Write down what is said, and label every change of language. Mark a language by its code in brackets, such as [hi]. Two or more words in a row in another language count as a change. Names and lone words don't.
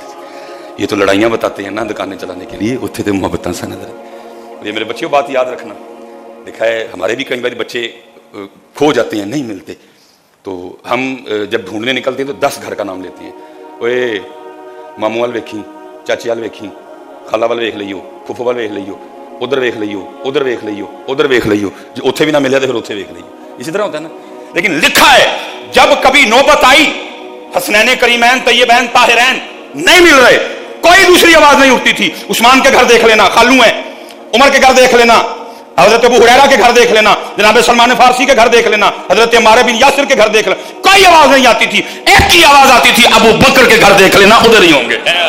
[ur] یہ تو لڑائیاں بتاتے ہیں نا دکانیں چلانے کے لیے، اتنے تو [pa] محبتاں سن [ur] حضرت۔ یہ میرے بچیوں بات یاد رکھنا، دیکھا ہے ہمارے بھی کئی بار بچے کھو جاتے ہیں، نہیں ملتے، تو ہم جب ڈھونڈنے نکلتے ہیں تو 10 گھر کا نام لیتے ہیں، [pa] اوے ماموں وال ویکھی، چاچی وال ویکھی، خالہ وال ویکھ لئیو، پھوپھو وال ویکھ لئیو، ادھر ویکھ لئیو، ادھر ویکھ لئیو، [ur] ادھر ویکھ لئیو، [pa] جو اتھے بھی نہ ملے تو پھر اتھے ویکھ لئیو، [ur] اسی طرح ہوتا ہے نا۔ لیکن لکھا ہے جب کبھی نوبت آئی حسنین کریمین طیبین طاہرین نہیں مل رہے، کوئی دوسری آواز نہیں اٹھتی تھی، عثمان کے گھر دیکھ لینا خالو ہیں، عمر کے گھر دیکھ لینا، حضرت ابو ہریرہ کے گھر دیکھ لینا، جناب سلمان فارسی کے گھر دیکھ لینا، حضرت عمار بن یاسر کے گھر دیکھ لینا، کوئی آواز نہیں آتی تھی، ایک ہی آواز آتی تھی، ابو بکر کے گھر دیکھ لینا ادھر ہی ہوں گے۔